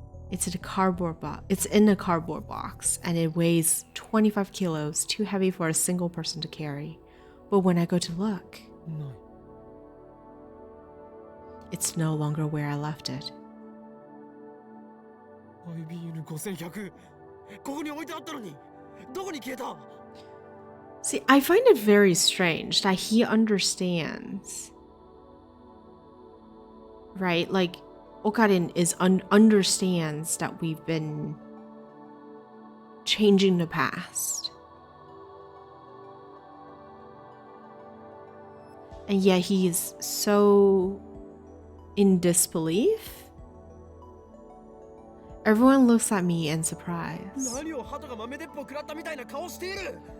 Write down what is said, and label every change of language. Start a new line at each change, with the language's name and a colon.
English: It's in a cardboard box, and it weighs 25 kilos, too heavy for a single person to carry. But when I go to look, No. it's no longer where I left it.
Japanese: IBN5100 ここに置いてあったのにどこに消えた？
English: See, I find it very strange that he understands. Right? Like, Okarin understands that we've been changing the past. And yet he is so in disbelief. Everyone looks at me in surprise.
Japanese: 何を鳩が豆鉄砲食らったみたいな顔している。